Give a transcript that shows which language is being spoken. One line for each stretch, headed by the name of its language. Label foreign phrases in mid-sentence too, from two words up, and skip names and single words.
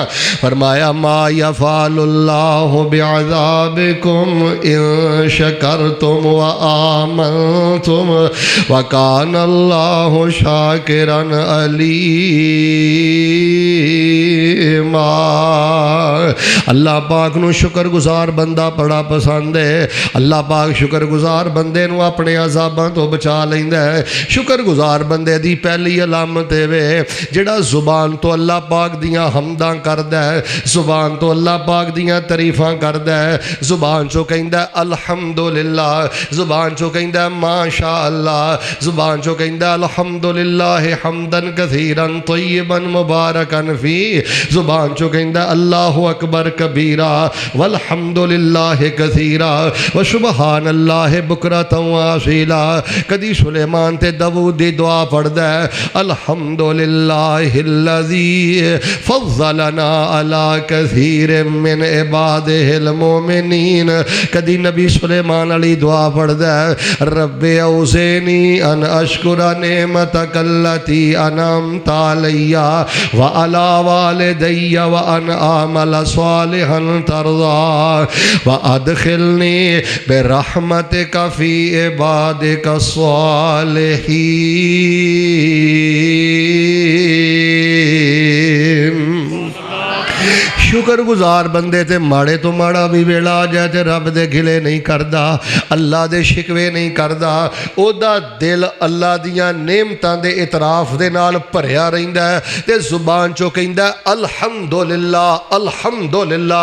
Arabic: فرمایا ما یفعل اللہ بعذابکم ان شکرتم وآمنتم وکان اللہ شاکرا علیما.
Punjabi: اللہ پاک نو شکر گزار بندہ بڑا پسند ہے. اللہ پاک شکر گزار شکرگزار بندے نوں اپنے عذاباں توں بچا لیندا ہے. شکرگزار بندے دی پہلی علامت وے جہڑا زبان توں اللہ پاک دیاں حمداں کردا ہے، زبان توں اللہ پاک دیاں تعریفاں کردا ہے، زبان چوں کہندا الحمدللہ، زبان چوں کہندا
Arabic: ما شاء الله,
Punjabi: زبان چوں کہندا
Arabic: الحمدلله حمدا كثيرا طيبا مباركا فيه,
Punjabi: زبان چوں کہندا
Arabic: الله أكبر كبيرا والحمدلله كثيرا و سبحان الله بكرة و أصيلا.
Punjabi: کدی سلیمان تے داؤد دی دعا پڑھدا ہے
Arabic: الحمدلله الذي فضلنا على كثير من عباده المؤمنين.
Punjabi: کدی نبی سلیمان علی دعا پڑھدا ہے
Arabic: رب أوزعني أن أشكر نعمتك التي أنعمت علي و على والدي و أن أعمل صالحا ترضاه و أدخلني برحمتك في عبادك الصالحين.
Punjabi: شکرگزار بندے تے ماڑے توں ماڑا بھی ویلا آ جائے تو رب دے گلے نہیں کردا، اللہ دے شکوے نہیں کردا، اوہدا دل اللہ دیاں نعمتاں دے اعتراف دے نال بھریا رہندا ہے تے زبان چوں کہندا
Arabic: الحمدلله الحمدلله.